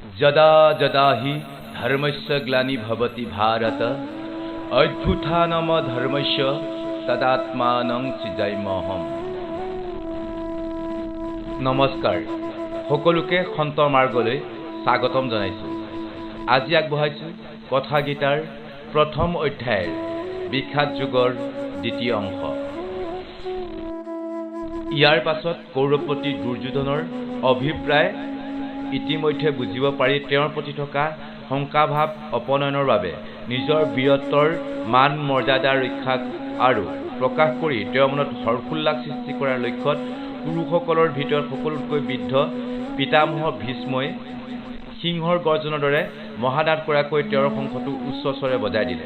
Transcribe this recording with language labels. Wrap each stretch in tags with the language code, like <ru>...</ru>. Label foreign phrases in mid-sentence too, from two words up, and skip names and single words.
<sa>यदा यदा हि धर्मस्य ग्लानिर्भवति भारत अभ्युत्थानम धर्मस्य तदात्मानं सृजाम्यहम्।</sa> <as>नमस्कार, সকলোকে সন্ত মাৰ্গলৈ স্বাগতম জনাইছো। আজি আগবঢ়াইছো কথা গীতাৰ প্ৰথম অধ্যায়ৰ বিখ্যাত যুগৰ দ্বিতীয় অংশ। ইয়াৰ পাছত কৌৰৱপতি দুৰ্যোধনৰ অভিপ্ৰায় ইতিমধ্যে বুজিব পাৰি তেওঁৰ প্ৰতি থকা শংকাভাৱ অপনয়নৰ বাবে নিজৰ বীৰত্বৰ মান মৰ্যাদা ৰক্ষা আৰু প্ৰকাশ কৰি তেওঁৰ মনত হৰ্ষোল্লাস সৃষ্টি কৰাৰ লক্ষ্যত পুৰুষসকলৰ ভিতৰত সকলোতকৈ বৃদ্ধ পিতামহ ভীষ্মই সিংহৰ গৰ্জনৰ দৰে মহাদাত কৰাকৈ তেওঁৰ শংখটো উচ্চ স্বৰে বজাই দিলে।</as>